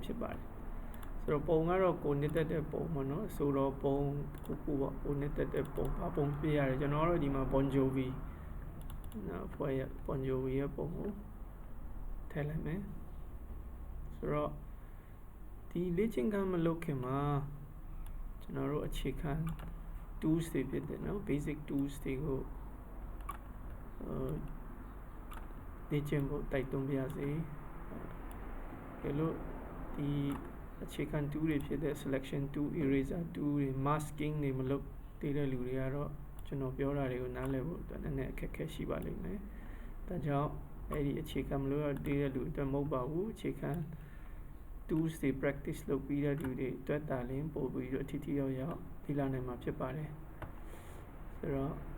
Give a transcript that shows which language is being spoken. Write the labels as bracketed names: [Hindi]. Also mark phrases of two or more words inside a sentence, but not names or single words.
[Burmese] ဖြစ်ပါတယ်ဆိုတော့ပုံကတော့ကိုနှစ်သက်တဲ့ပုံပေါ့နော်ဆိုတော့ပုံခုပေါ့ကိုနှစ်သက်တဲ့ပုံဘာပုံပြရတယ်ကျွန်တော်တို့ဒီမှာ Bon Jovi နော်ဖွဲ့ရ Bon Jovi ရဲ့ပုံကိုထည့်လိုက်မယ်ဆိုတော့ဒီလေ့ကျင့်ခန်းမလုပ်ခင်မှာကျွန်တော်တို့အခြေခံ tools တွေဖြစ်တယ်နော် [English] basic tools [Burmese] တွေကို လေ့ကျင့်ဖို့တိုက်တွန်းပါရစေဒီလိုဒီအခြေခံ tool တွေဖြစ်တဲ့ [English] selection tool eraser tool [Burmese] တွေ masking တွေမလုပ်သေးတဲ့လူတွေကတော့ကျွန်တော်ပြောတာတွေကိုနားလည်ဖို့အတွက်နည်းနည်းအခက်အခဲရှိပါလိမ့်မယ်ဒါကြောင့်အဲ့ဒီအခြေခံမလို့ရသေးတဲ့လူတွေအတွက်မဟုတ်ပါဘူးအခြေခံ tools တွေ practice လုပ်ပြီးတဲ့လူတွေအတွက်တာလင်းပို့ပြီးတော့ထိထိရောက်ရောက်ဒီလာနိုင်မှာဖြစ်ပါတယ်ဆိုတော့